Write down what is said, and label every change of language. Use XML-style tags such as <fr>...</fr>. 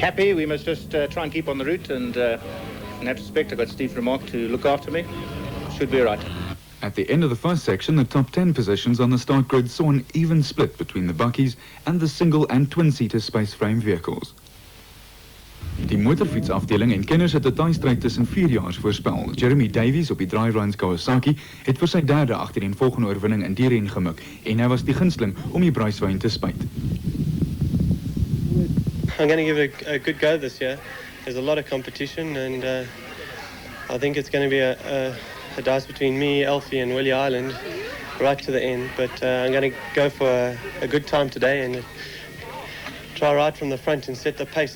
<en>Happy, we must just try and keep on the route, and in that respect I've got Steve Vermaak to look after me. Should be right. At the end of the first section, the top 10 positions on the start grid saw an even split between the bakkies and the single and twin-seater space frame vehicles.</en> <af>Die motorfietsafdeling en kenners het 'n tydstryd tussen 4-jaars voorspel. Jeremy Davies op die Dryruns Kawasaki het vir sy derde agtereenvolgende oorwinning in die ren gemik en hy was die gunsteling om die bruiswyn te spuit.</af> <en>I'm going to give it a good go this year. There's a lot of competition and I think it's going to be a dice between me, Elfie and Willie Island right to the end. But I'm going to go for a good time today and try right from the front and set the pace.</en>